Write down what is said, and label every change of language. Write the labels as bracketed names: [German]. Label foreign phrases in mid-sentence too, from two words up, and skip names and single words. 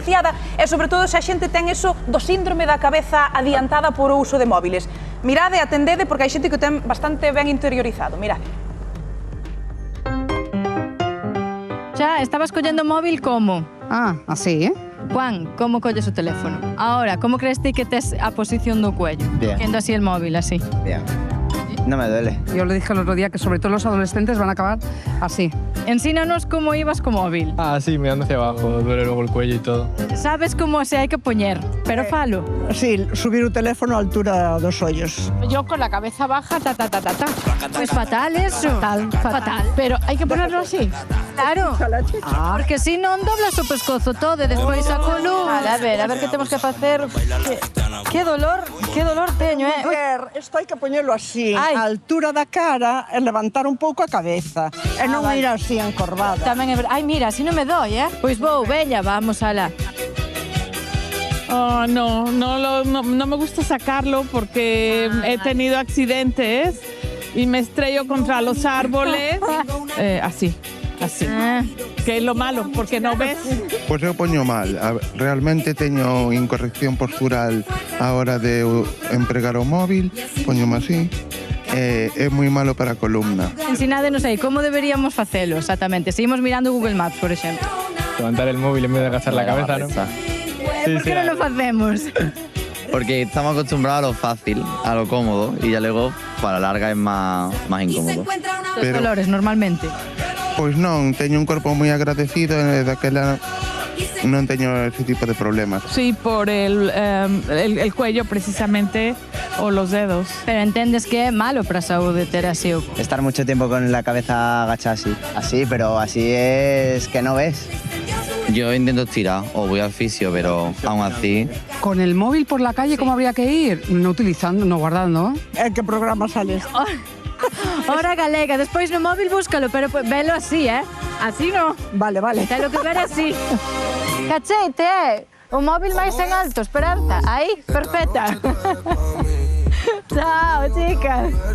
[Galician] viciada e sobre todo se a xente ten eso do síndrome da cabeza adiantada por o uso de móviles. Mirade, atendede, porque hai xente que o ten bastante ben interiorizado, mirade. Xa, estabas collendo o móvil como? Ah, así, ¿eh? Juan, como colles o teléfono? Ahora, como crees ti que tes a posición do cuello? [Spanish] Bien. Cogiendo así el móvil, así. Bien. No me duele. Yo le dije el otro día que sobre todo los adolescentes van a acabar así. [Galician] Ensínanos cómo ibas co móvil. [Spanish] Ah, sí, mirando hacia abajo, duele luego el cuello y todo. [Galician] Sabes como se hai que poñer, pero falo. Sí, subir o teléfono á altura dos ollos. [Spanish] Yo con la cabeza baja, ta, ta, ta, ta, ta. Pues fatal eso. Fatal. [Galician] Pero hai que ponerlo así. Claro. Porque si non doblas o pescozo todo e despois a columna. Vale, a ver que temos que facer. Que dolor teño, Isto hai que poñelo así, Ai. á altura da cara e levantar un pouco a cabeza. E non vale. ir así encorvada. Tamén é verdade. Ai, mira, así non me doi, Pois vou, veña, vamos alá. Oh, [Spanish] no me gusta sacarlo porque he tenido accidentes y me estrello contra los árboles. Así. Que é lo malo, porque no ves. [Galician] Pois eu poño mal. Realmente teño incorrección postural a hora de empregar o móvil. Poñome así. É moi malo para a columna. Ensinádenos aí, como deberíamos facelo exactamente? Seguimos mirando Google Maps, por exemplo. [Spanish] Levantar el móvil en vez de agachar la cabeza, ¿no? [Galician] Por que non lo facemos? [Spanish] Porque estamos acostumbrados a lo fácil, a lo cómodo, y ya luego para la larga es más incómodo. [Galician] Os Pero- dolores, normalmente. Pois non, teño un corpo moi agradecido e daquela non teño ese tipo de problemas. [Spanish] Sí, por el cuello precisamente o los dedos. [Galician] Pero entendes que é malo para a saúde ter así o... [Spanish] Estar mucho tiempo con la cabeza agachada así, pero así es que no ves. Yo intento estirar o voy al fisio, pero aún así... Con el móvil por la calle, ¿cómo habría que ir? No utilizando, no guardando. [Galician] En que programa sales? Hora galega, despois no móvil búscalo, pero velo así, Así no. Vale. Ten que ver así. Cacheite, o móvil máis en alto, esperanza. Aí, perfecta. [Spanish] Chao, chicas.